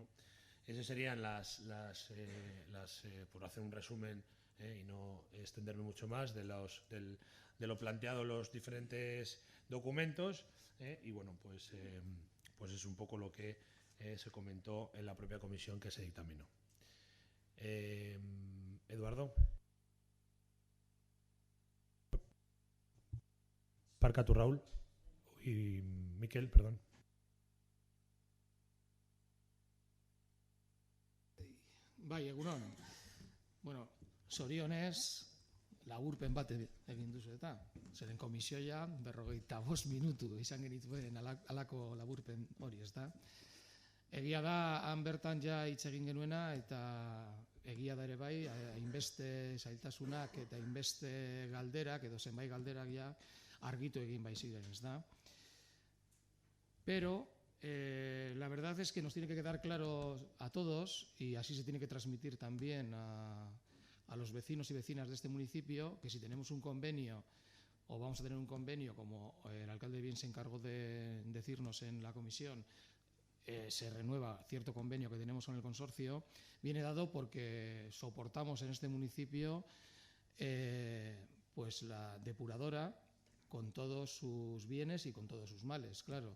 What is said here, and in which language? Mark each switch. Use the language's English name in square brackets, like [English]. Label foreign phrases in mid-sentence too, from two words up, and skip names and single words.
[Spanish] Esas serían por hacer un resumen y no extenderme mucho más de lo planteado en los diferentes documentos, y bueno, pues es un poco lo que se comentó en la propia comisión que se dictaminó. Eduardo. Parca tú, Raúl. Y Miquel, perdón. [Basque] Bai, egunon. Bueno, zorionez, laburpen bat egin duzu eta. Zeren komisioa 45 minutu izan genituen alako laburpen hori, ez da. Egia da, han bertan ja hitz egin genuena, eta egia da ere bai, hainbeste zailtasunak eta hainbeste galderak, edo zenbait galderak ja argitu egin bai ziren, ez da. [Spanish] Pero la verdad es que nos tiene que quedar claro a todos, y así se tiene que transmitir también a los vecinos y vecinas de este municipio, que si tenemos un convenio, o vamos a tener un convenio, como el alcalde bien se encargó de decirnos en la comisión, se renueva cierto convenio que tenemos con el consorcio, viene dado porque soportamos en este municipio pues la depuradora con todos sus bienes y con todos sus males, claro.